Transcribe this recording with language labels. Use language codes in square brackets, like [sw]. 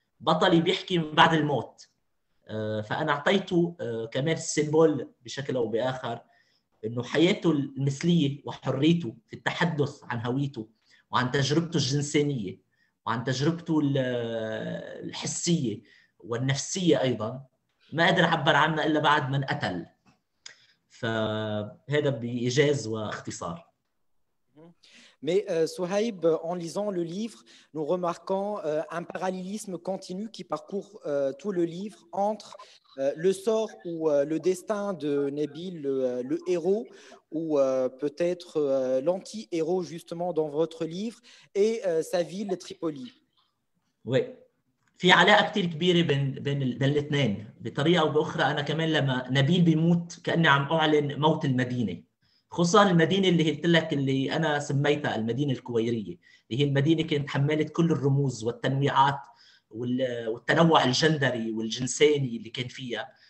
[ar] بطلي بيحكي من بعد الموت. فأنا أعطيته كمان السيمبول بشكل أو بآخر، إنه حياته المثلية وحريته في التحدث عن هويته وعن تجربته الجنسانية وعن تجربته الحسية والنفسية أيضا ما قدر عبر عنها إلا بعد من قتل. فهذا بإيجاز واختصار. [fr] Mais Souhaib, en lisant le livre, nous remarquons un parallélisme continu qui parcourt tout le livre entre le sort ou le destin de Nabil, le héros, ou peut-être l'anti-héros justement dans votre livre, et sa ville Tripoli. Oui. [ar] في علاقة كتير كبيرة بين الاثنين بطريقة أو بأخرى. أنا كمان لما نبيل بيموت كأني عم أعلن موت المدينة، خصوصا المدينة اللي قلت لك اللي أنا سميتها المدينة الكويرية، اللي هي المدينة كانت حملت كل الرموز والتنويعات والتنوع الجندري والجنساني اللي كان فيها.